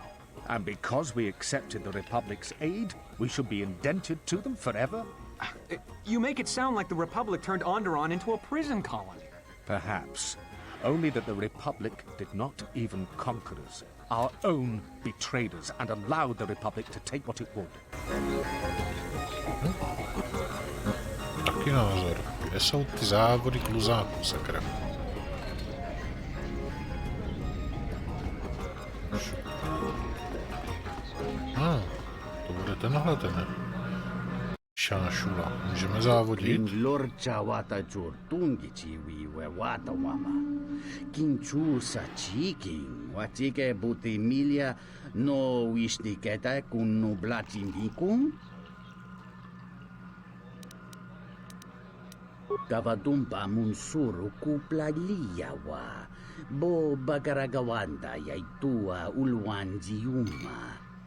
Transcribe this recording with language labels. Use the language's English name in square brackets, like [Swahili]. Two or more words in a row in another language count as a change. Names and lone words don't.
[English] And because we accepted the Republic's aid, we should be indentured to them forever? You make it sound like the Republic turned Onderon into a prison colony. Perhaps. Only that the Republic did not even conquer us. Our own betrayed us and allowed the Republic to take what it would. [Czech] Taky názor. Kde jsou ty závody kluzáků, sakra? To bude tenhle ten. Šášula. Můžeme závodit? Lorcha wata churtungi chiwi we wata wama. Kinchu sa chiking. Wachike buti milia no wishniketa kun no blachindikun. Kavadumpa munsuru kuplaliyawa. Bo bagaragawanda yaitua ulwanjiuma.